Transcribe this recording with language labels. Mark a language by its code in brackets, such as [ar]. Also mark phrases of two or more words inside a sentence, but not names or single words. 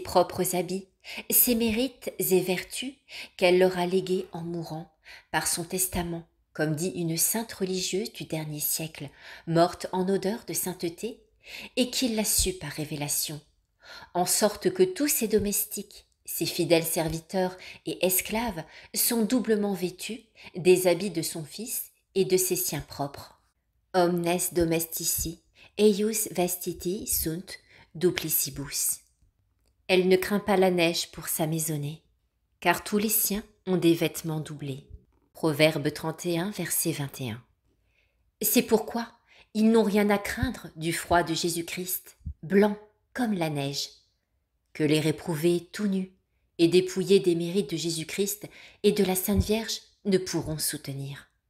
[fr] propres habits, ses mérites et vertus qu'elle leur a légués en mourant par son testament, comme dit une sainte religieuse du dernier siècle, morte en odeur de sainteté, et qu'il l'a su par révélation, en sorte que tous ses domestiques, ses fidèles serviteurs et esclaves sont doublement vêtus des habits de son Fils et de ses siens propres. [la] Omnes domestici eius vestiti sunt duplicibus. [fr] Elle ne craint pas la neige pour sa maisonnée, car tous les siens ont des vêtements doublés. Proverbe 31, verset 21. C'est pourquoi ils n'ont rien à craindre du froid de Jésus-Christ, blanc comme la neige, que les réprouvés tout nus et dépouillés des mérites de Jésus-Christ et de la Sainte Vierge ne pourront soutenir.